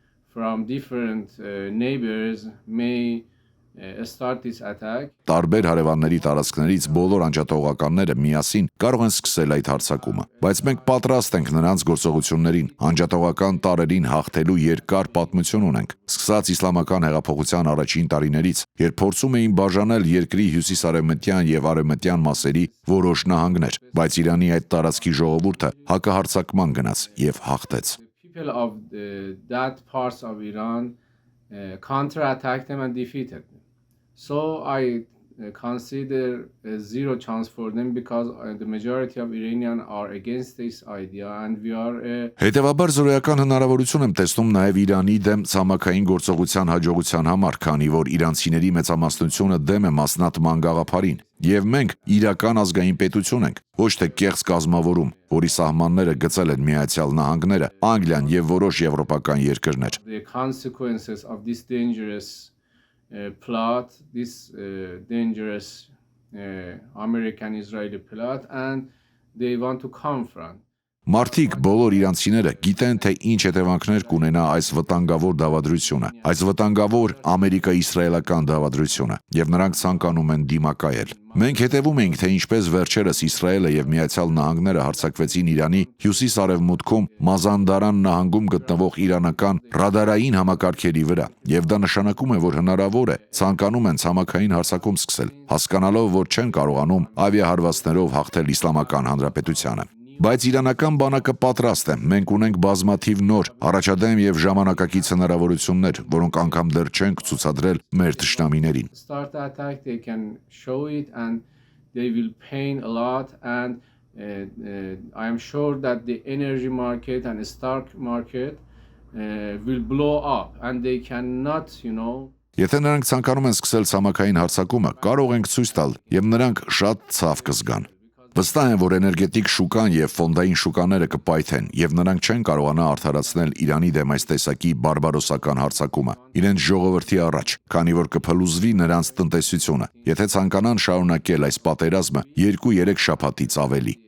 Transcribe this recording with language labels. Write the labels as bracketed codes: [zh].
[en] from different neighbors may start this attack. [hy] Տարբեր հարևանների տարածքներից բոլոր անջատողականները միասին կարող են սկսել այդ հարձակումը, բայց մենք պատրաստ ենք նրանց գործողություններին, անջատողական տարրերին հաղթելու երկար պատմություն ունենք։ Սկսած իսլամական հեղափոխության առաջին տարիներից, երբ փորձում էին բաժանել երկրի հյուսիսարևմտյան եւ արևմտյան մասերի որոշ նահանգներ, բայց Իրանի այդ տարածքի ժողովուրդը հակահարձակման գնաց եւ հաղթեց։ [en] People of that parts of Iran counterattacked them and defeated them. So I consider zero chance for them because the majority of Iranians are against this idea and we are [hy] Հետևաբար զորոյական հնարավորություն եմ տեսնում նաև Իրանի դեմ ցամաքային գործողության հաջողության համար, քանի որ իրանցիների մեծամասնությունը դեմ է մասնատման գաղափարին, եւ մենք իրական ազգային պետություն ենք, ոչ թե կեղծ կազմավորում, որի սահմանները գծել են Միացյալ Նահանգները, Անգլիան եւ որոշ եվրոպական երկրներ։ [en] The consequences of this dangerous plot, this dangerous American-Israeli plot, and they want to confront. [hy] Մարդիկ, բոլոր իրանցիները գիտեն, թե ինչ հետևանքներ կունենա այս վտանգավոր դավադրությունը, այս վտանգավոր ամերիկա-իսրայելական դավադրությունը, եւ նրանք ցանկանում են դիմակայել։ Մենք հետևում ենք, թե ինչպես վերջերս Իսրայելը եւ Միացյալ Նահանգները հարձակվեցին Իրանի հյուսիս-արևմուտքում Մազանդարան նահանգում գտնվող իրանական ռադարային համակարգերի վրա, եւ դա նշանակում է, որ հնարավոր է ցանկանում են ցամաքային հարձակում սկսել, հասկանալով, որ չեն կարողանում ավիահարվածներով հաղթել Իսլամական Հանրապետությանը։ Բայց իրանական բանակը պատրաստ է, մենք ունենք բազմաթիվ նոր, առաջադեմ եւ ժամանակակից հնարավորություններ, որոնք անգամ դեռ չենք ցուցադրել մեր թշնամիներին։ [en] Start the attack, they can show it and they will pain a lot and I am sure that the energy market and the stock market will blow up and they cannot, [hy] Եթե նրանք ցանկանում են սկսել ցամաքային հարձակումը, կարող ենք ցույց տալ եւ նրանք շատ ցավ կզգան։ Վստահ եմ, որ էներգետիկ շուկան եւ ֆոնդային շուկաները կպայթեն եւ նրանք չեն կարողանա արդարացնել Իրանի դեմ այս տեսակի բարբարոսական հարձակումը իրենց ժողովրդի առաջ, քանի որ կփլուզվի նրանց տնտեսությունը, եթե ցանկանան շարունակել այս պատերազմը 2-3 շաբաթից ավելի։